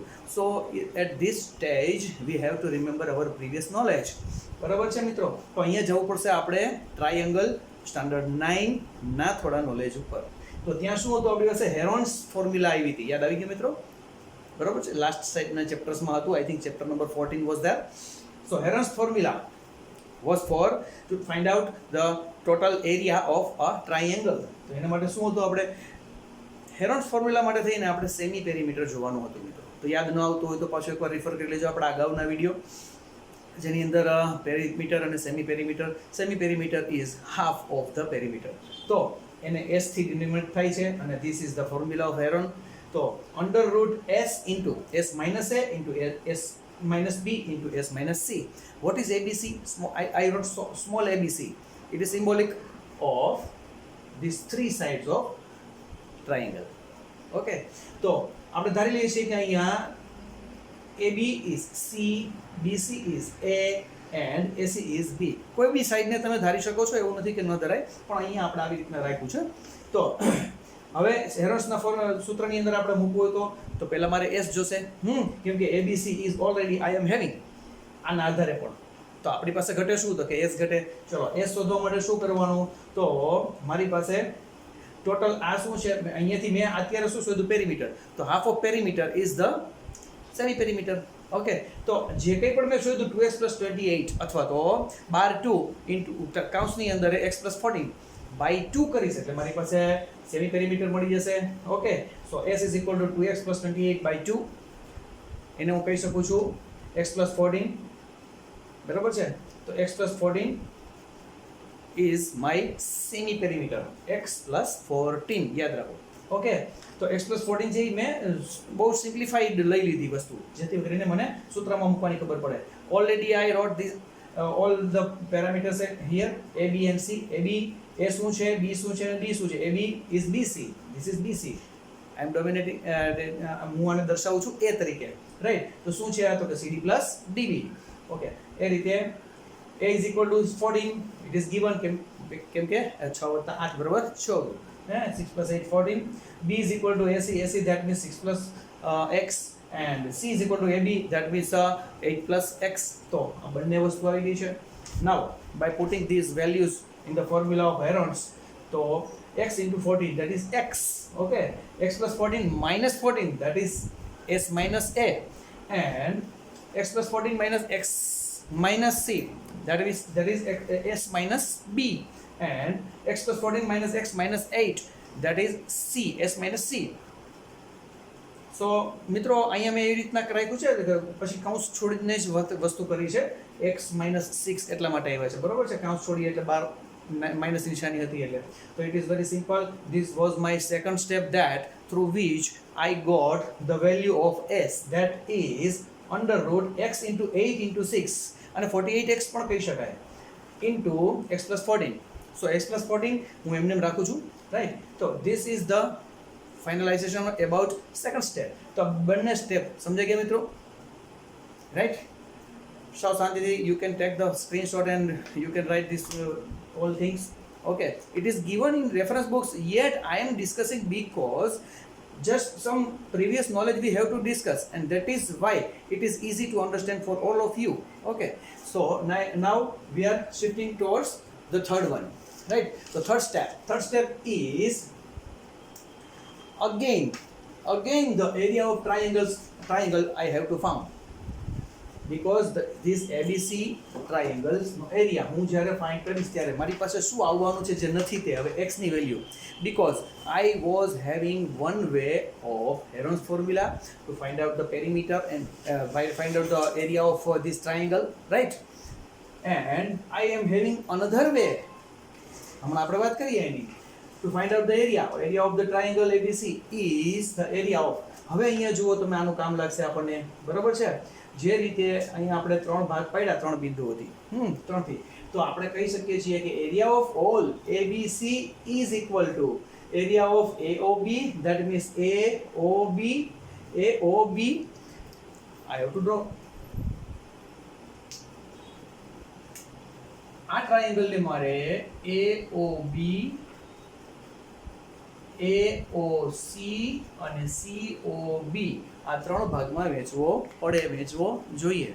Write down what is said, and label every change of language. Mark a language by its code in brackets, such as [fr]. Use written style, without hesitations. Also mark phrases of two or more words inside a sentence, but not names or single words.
[en] so at this stage we have to remember our previous knowledge, [gu] બરાબર છે મિત્રો? તો અહીંયા જવું પડશે આપણે [en] triangle standard [gu] 9 ના થોડા નોલેજ ઉપર. તો ત્યાં શું હતું આપણી પાસે? [en] Heron's formula [gu] આવી હતી. યાદ આવી ગયું મિત્રો? બરાબર છે? લાસ્ટ સાઇડના ચેપ્ટર્સમાં હતું. [en] I think chapter number 14 was there. so Heron's formula was for to find out the total area of a triangle. [gu] તો એના માટે શું હતું? આપણે [en] Heron's formula [gu] માટે થઈને આપણે [en] semi perimeter [gu] જોવાનું હતું મિત્રો. તો યાદ ન આવતું હોય તો પાછો એકવાર રિફર કરી લેજો આપણા અગાઉના વિડીયો, જેની અંદર પેરીમીટર અને [en] semi perimeter is half of the perimeter. [gu] તો એને s થી ડિનોમિનેટ થાય છે અને [en] this is the formula of Heron. તો √s into s minus a into s minus b into s minus c. What is ABC? I wrote small ABC. It is symbolic of these three sides of triangle. Okay. [gu] તો આપણે ધારી લઈએ છીએ કે અહીંયા [en] AB is C, BC is A and AC is B. [gu] કોઈ બી સાઈડને તમે ધારી શકો છો, એવું નથી કે ન ધરાય, પણ અહીંયા આપણે આવી રીતના રાખ્યું છે. તો હવે હેરોન્સના સૂત્રની અંદર આપણે મૂકવું હોય તો પહેલા મારે s જોશે, કેમ કે [en] ABC is already I am having. [gu] આના આધારે પણ તો આપણી પાસે ઘટે શું? તો કે s ઘટે. ચલો s શોધવા માટે શું કરવાનું? તો મારી પાસે ટોટલ આ શું છે? અહીંયાથી મેં અત્યારે શું શોધ્યું? પેરીમીટર. [en] તો half of perimeter is the semi perimeter. [gu] ઓકે, તો જે કંઈ પણ મેં શોધ્યું 2x + 28 અથવા તો 12 ઇન્ટુ કૌંસની અંદર x + 14 by 2 કરીશ એટલે મારી પાસે [en] semi perimeter [gu] મળી જશે. [en] okay, so s is equal to 2x + 28 by 2. [gu] એને હું કહી શકું છું x + 14, બરાબર છે? [en] તો x + 14 is my semi perimeter. [gu] x + 14 યાદ રાખો. ઓકે, તો x + 14 જે મેં બહુ સિમ્પ્લિફાઈડ લઈ લીધી વસ્તુ, જેથી કરીને મને સૂત્રમાં મૂકવાની ખબર પડે. [en] already I wrote this all the parameters here a b and c. [gu] a b a શું છે, b શું છે અને d શું છે? [en] a b is bc, this is bc. I am dominating [gu] હું આને દર્શાવું છું a તરીકે, રાઈટ? તો શું છે આ? તો કે cd + db. ઓકે, એ રીતે [en] a is equal to 14, it is given [gu] કેમ કે 6 + 8 = 14. 6 + 8 14. [en] b is equal to ac, that means 6 plus x, and c is equal to ab, that means 8 plus x. [gu] તો આ બંને વસ્તુ આવી ગઈ છે. [en] Now by putting these values in the formula of Heron's, તો x into 14, that is x. Okay, x plus 14 minus 14, that is s minus a, and x plus 14 minus x minus c, that is s minus b, and x plus 14 minus x minus 8, that is c, s minus c. [gu] સો મિત્રો અહીંયા મેં એવી રીતના રાખ્યું છે કે પછી કાઉન્સ છોડીને જ વસ્તુ કરી છે. x - 6 એટલા માટે આવ્યા છે, બરોબર છે? કાઉન્સ છોડી એટલે 12 માઇનસ નિશાની હતી એટલે. [en] તો it is very simple. this was my second step that through which I got the value of s, that is √x into 8 into 6 [gu] અને 48x પણ કહી શકાય [en] into x + 14. [gu] સો x + 14 હું એમને રાખું છું, રાઈટ? [en] તો this is the finalization about second step. [gu] તો બંને સ્ટેપ સમજાઈ ગયા મિત્રો, રાઈટ? [en] So Shanti, you can take the screenshot and you can write this all things. Okay, it is given in reference books, yet I am discussing because just some previous knowledge we have to discuss, and that is why it is easy to understand for all of you. Okay, so now we are shifting towards the third one, right? So third step is again the area of triangle I have to found, because this ABC triangles [gu] નો એરિયા હું જ્યારે ફાઇન્ડ કરીશ ત્યારે મારી પાસે શું આવવાનું છે જે નથી તે હવે x ની વેલ્યુ, [en] because I was having one way of Heron's formula to find out the perimeter and find out the area of this triangle, right? And I am having another way, [gu] હમણાં આપણે વાત કરીએ એની, [en] to find out the area of the triangle ABC is the area of, [gu] હવે અહીંયા જુઓ તમે આનું કામ લાગશે આપણને, બરાબર છે? જે રીતે અહીંયા આપણે ત્રણ ભાગ પાડ્યા ત્રણ બિંદુઓથી, ત્રણથી, તો આપણે કહી શકીએ છીએ કે [en] area of all ABC is equal to area of AOB, that means AOB I have to draw [gu] આ ટ્રાયેંગલને મારે AOB AOC અને COB આ ત્રણ ભાગમાં વહેંચવો જોઈએ.